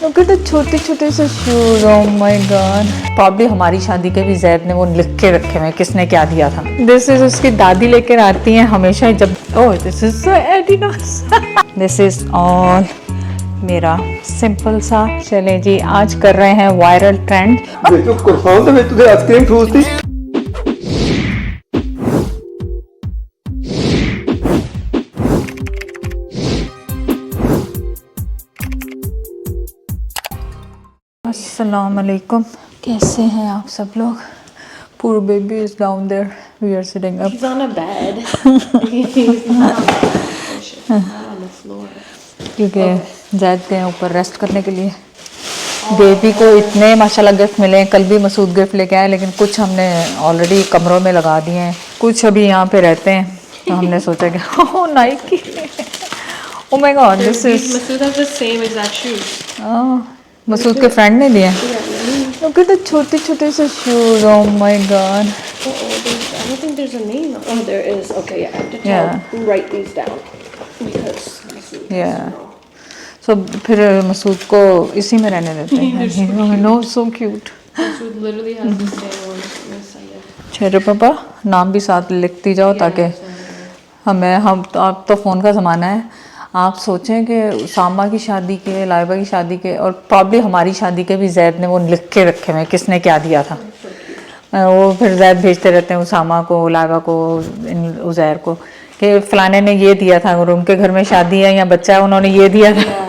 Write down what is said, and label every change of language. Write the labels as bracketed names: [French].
[English] Look at the [Hindi] छोटे छोटे से shoes, [English] oh my god। [Hindi] Probably हमारी शादी के भी जैद ने वो लिख के रखे हुए किसने क्या दिया था। [English] this is [Hindi] उसकी दादी लेकर आती हैं हमेशा जब, [English] oh this is so [Hindi] Adidas. [English] this is all [Hindi] मेरा सिंपल सा। चले जी, आज कर रहे हैं वायरल ट्रेंड। तुझे आइसक्रीम ठूसती। अस्सलाम वालेकुम, कैसे हैं आप सब लोग। [English] Poor baby is down there. We are sitting up. He's on a bed. He's not on the floor. [Hindi] क्योंकि जैद गए ऊपर रेस्ट करने के लिए। बेबी को इतने माशाल्लाह गिफ्ट मिले हैं। कल भी मसूद गिफ्ट लेके आए, लेकिन कुछ हमने ऑलरेडी कमरों में लगा दिए हैं, कुछ अभी यहाँ पे रहते हैं। तो हमने सोचा कि ओह Nike, [English] Oh my god this is Masood has the same exact shoes. [Hindi] Masood के फ्रेंड ने दिए। [English] Look at the छोटे छोटे से shoes, oh my god। I don't think there's a name. Oh, there is. Okay, yeah. I have to tell, write these down because Masood. [Hindi] सो फिर मसूद को इसी में रहने देते हैं। [English] No so cute. Masood literally has the same one. [Hindi] चलो पापा नाम भी साथ लिखती जाओ ताकि हम तो आप तो फ़ोन का ज़माना है। आप सोचें कि उसामा की शादी के, लाइबा की शादी के और प्रॉब्ली हमारी शादी के भी जैद ने वो लिख के रखे हुए किसने क्या दिया था। वो फिर जैद भेजते रहते हैं उसामा को, लाइबा को, उज़ैर को कि फ़लाने ने ये दिया था और उनके घर में शादी है या बच्चा है उन्होंने ये दिया था।